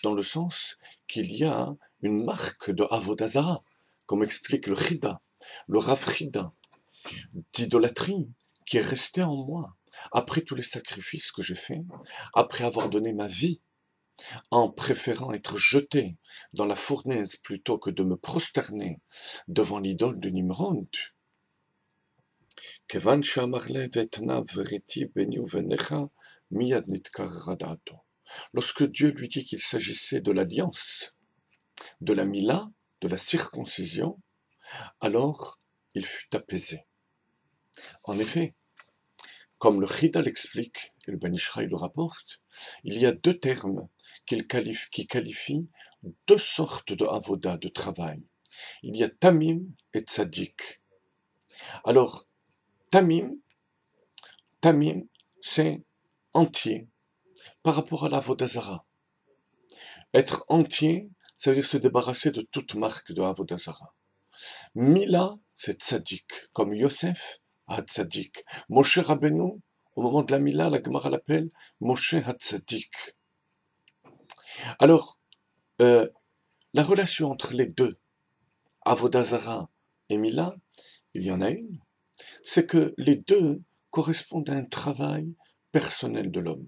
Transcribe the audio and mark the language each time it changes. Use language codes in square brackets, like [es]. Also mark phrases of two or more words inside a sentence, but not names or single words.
[fr] dans le sens qu'il y a une marque de [he] עבודה זרה, [fr] comme explique le Chida, le Rav Chida, d'idolâtrie qui est resté en moi, après tous les sacrifices que j'ai faits, après avoir donné ma vie, en préférant être jeté dans la fournaise plutôt que de me prosterner devant l'idole de Nimrod. [he] כיון שאמר ואתנה בריתי ביני ובינך מיד נתקרר דעתו. [fr] Lorsque Dieu lui dit qu'il s'agissait de l'alliance, de la mila, de la circoncision, alors il fut apaisé. En effet, comme le Chida l'explique, et le Ben Ishraï le rapporte, il y a deux termes qui qualifient deux sortes de avoda, de travail. Il y a tamim et tzadik. Alors, tamim, c'est entier par rapport à l' [he] עבודה זרה. [fr] Être entier, ça veut dire se débarrasser de toute marque de [he] עבודה זרה. [fr] Mila, c'est tzadik, comme Yosef a tzadik. Moshe Rabbeinu, au moment de la Mila, la Gemara l'appelle Moshe ha-tzadik. Alors, la relation entre les deux, [he] עבודה זרה [fr] et Mila, il y en a une, c'est que les deux correspondent à un travail personnel de l'homme.